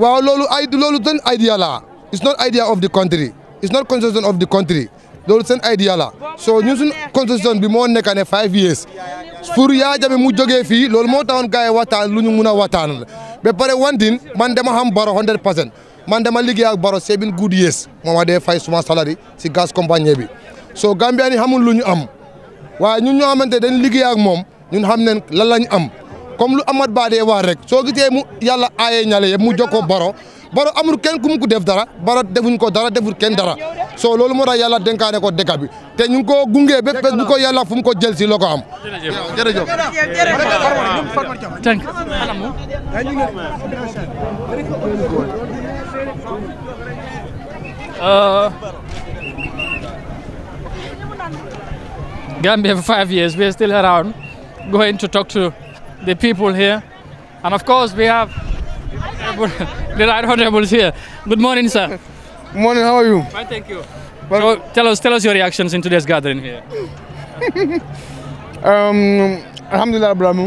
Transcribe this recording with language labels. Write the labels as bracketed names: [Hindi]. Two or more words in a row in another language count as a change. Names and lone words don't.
[Wolof] waaw loolu seen idea la [English] it's not idea of the country it's not constitution of the country. [Wolof] loolu seen idea la so ñun suñ constitution bi moo nekk ne 5 years pour Yaya Jammeh mu jógee fii loolu moo taxoon gars yi waxtaan lu ñu mun a waxtaan la ba pare wantin man dama xam Barrow 100% man dama liggéey ak Barrow 7 [English] good years [Wolof] moo ma dee fay suma salary si gas compagnie bi so Gambia ni xamul lu ñu am waaye ñun ñoo xamante dañ liggéey ak moom ñun xam ne lan lañ am comme lu Amat Bah dee wax rek soo gisee mu yàlla aaye ñale yëpp mu jokkoo Barrow amul kenn ku mu ko def dara Barrow defuñ ko dara deful kenn dara so loolu moo tax yàlla dénkaane ko dëkk bi te ñu ngi ko gunge ba bés bu ko yàlla fu mu ko jël si loo ko am. jërëjëf. [English] Gambia for 5 years, we're still around, going to talk to the people here, and of course we have the right honorables here. Good morning, sir. Good morning. How are you? Fine, thank you. So tell us your reactions in today's gathering here. Alhamdulillah, Barrow.